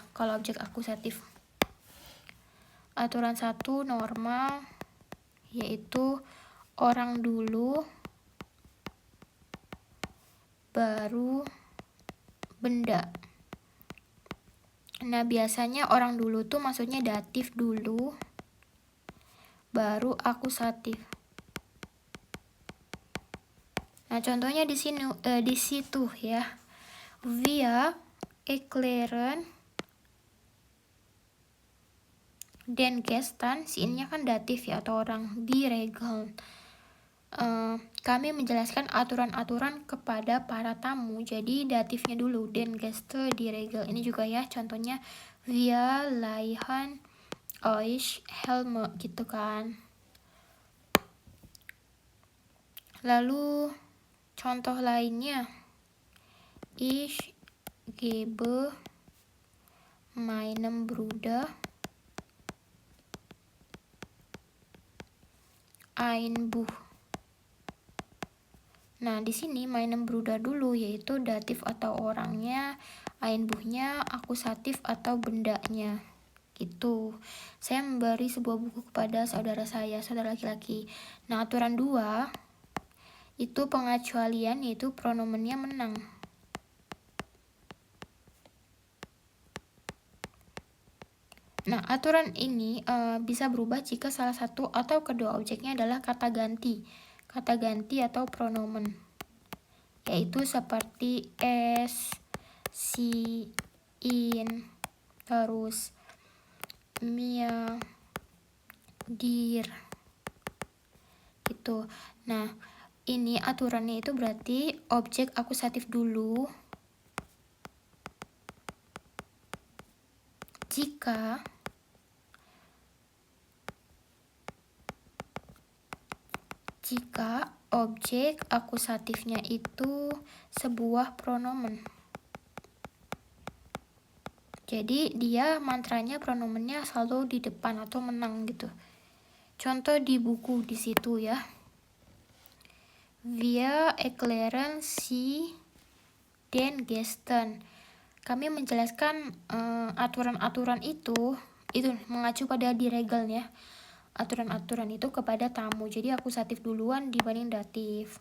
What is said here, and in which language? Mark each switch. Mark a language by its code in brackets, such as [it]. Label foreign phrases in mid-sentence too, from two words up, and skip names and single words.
[id] Kalau objek akusatif, aturan 1 normal yaitu orang dulu baru benda. Nah, biasanya orang dulu tuh maksudnya datif dulu baru akusatif. Nah, contohnya di sini di situ ya. [de] Wir erklären den Gästen, [id] si ininya kan datif ya atau orang, [de] di Regeln. [id] Kami menjelaskan aturan-aturan kepada para tamu, jadi datifnya dulu, [de] den Gäste di Regel. [id] Ini juga ya contohnya, [de] wir leihen euch Helme gitu kan. [id] Lalu contoh lainnya, [de] ich gebe meinem Bruder ein Buch. [id] Nah, di sini [de] meinem Bruder [id] dulu, yaitu datif atau orangnya, [de] ein Buchnya [id] akusatif atau bendanya. Gitu. Saya memberi sebuah buku kepada saudara saya, saudara laki-laki. Nah, aturan 2 itu pengecualian, yaitu pronomennya menang. Nah, aturan ini bisa berubah jika salah satu atau kedua objeknya adalah kata ganti atau pronomen, yaitu seperti [de] es, si, in, [id] terus [de] mir, dir, [id] gitu. Nah, ini aturannya itu berarti objek akusatif dulu jika objek akusatifnya itu sebuah pronomen. Jadi dia mantranya pronomennya selalu di depan atau menang gitu. Contoh di buku di situ ya. [de] Wir erklären sie den Gästen. [id] Kami menjelaskan aturan-aturan itu mengacu pada [de] di Regeln [id] ya. Aturan-aturan itu kepada tamu. Jadi akusatif duluan dibanding datif.